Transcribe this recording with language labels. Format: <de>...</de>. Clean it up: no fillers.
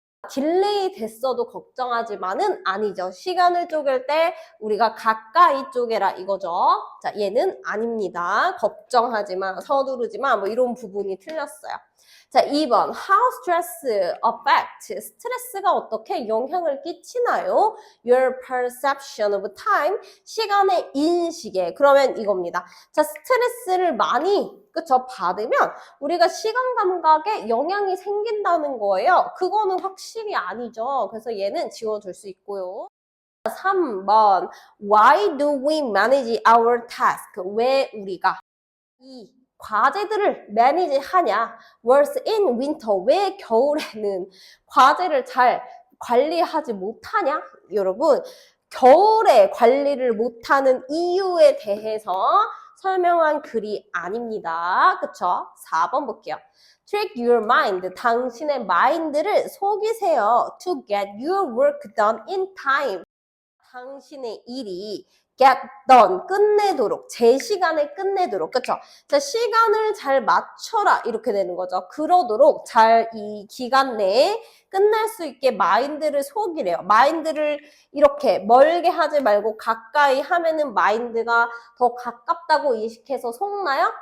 <ko>딜레이 됐어도 걱정하지만은 아니죠. 시간을 쪼갤 때 우리가 가까이 쪼개라 이거죠. 자, 얘는 아닙니다. 걱정하지만, 서두르지만 뭐 이런 부분이 틀렸어요. 자, 2번.</ko> <en>How stress affect?</en> <ko>스트레스가 어떻게 영향을 끼치나요?</ko> <en>Your perception of time.</en> <ko>시간의 인식에. 그러면 이겁니다. 자, 스트레스를 많이 그쵸? 받으면 우리가 시간 감각에 영향이 생긴다는 거예요. 그거는 확실히 아니죠. 그래서 얘는 지워줄 수 있고요. 3번.</ko> <en>Why do we manage our task?</en> <ko>왜 우리가 이 과제들을 매니지 하냐?</ko> <en>Worse in winter.</en> <ko>왜 겨울에는 과제를 잘 관리하지 못하냐? 여러분, 겨울에 관리를 못하는 이유에 대해서 설명한 글이 아닙니다. 그쵸? 4번 볼게요.</ko> <en>Trick your mind.</en> <ko>당신의 마인드를 속이세요.</ko> <en>To get your work done in time.</en> <ko>당신의 일이</ko> <en>get done,</en> <ko>끝내도록, 제 시간에 끝내도록, 그쵸? 자, 시간을 잘 맞춰라, 이렇게 되는 거죠. 그러도록 잘 이 기간 내에 끝낼 수 있게 마인드를 속이래요. 마인드를 이렇게 멀게 하지 말고 가까이 하면은 마인드가 더 가깝다고 인식해서 속나요?</ko>